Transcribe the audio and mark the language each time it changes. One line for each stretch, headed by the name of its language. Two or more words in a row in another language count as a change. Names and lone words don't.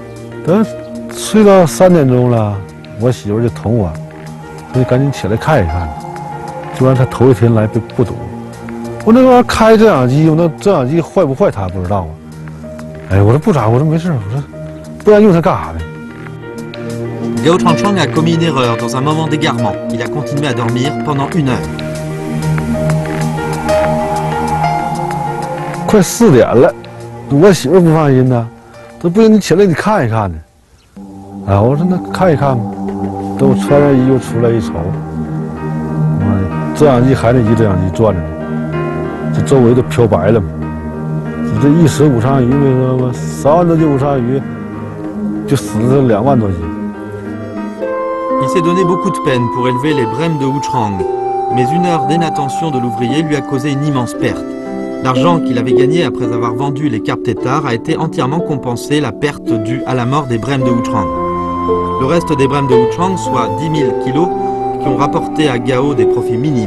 Chinese: 等睡到3点钟了，我媳妇就捅我，说你赶紧起来看一看。就让他头1天来不堵，我那玩意儿开遮阳机，我那遮阳机坏不坏他不知道啊。哎，我说不咋，我说没事，我说不然用它干啥呢？
French: Gao Changchang a commis une erreur dans un moment d'égarement. Il a continué à dormir pendant 1 heure.
Chinese: 快4点了，我媳妇不放心呐，这不行，你起来你看一看呢。啊，我说那看一看吧，等我穿上衣服出来一瞅。遮阳机还那1遮阳机转着呢，这周围都漂白了嘛。这一池武昌鱼，没说吗？3万多斤武昌鱼，就死了2万多斤。
French: Il s'est donné beaucoup de peine pour élever les brèmes de Wuchang, mais 1 heure d'inattention de l'ouvrier lui a causé une immense perte. L'argent qu'il avait gagné après avoir vendu les carpes têtards a été entièrement compensé la perte due à la mort des brèmes de Wuchang. Le reste des brèmes de Wuchang, soit 10 000 kilos, qui ont rapporté à Gao des profits minimes.